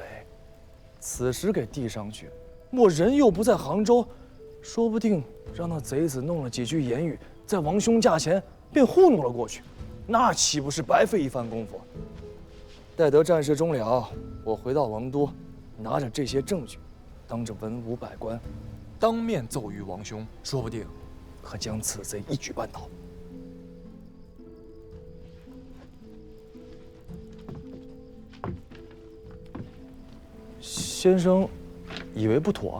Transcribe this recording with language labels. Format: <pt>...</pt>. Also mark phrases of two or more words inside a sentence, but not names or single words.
<zh>此時給遞上去，我人又不在杭州，說不定讓那賊子弄了幾句言語，在王兄駕前便糊弄了過去，那豈不是白費一番功夫？待得戰事終了，我回到王都，拿着這些證據，當着文武百官，當面奏於王兄，說不定可將此賊一舉扳倒。先生以為不妥？</zh>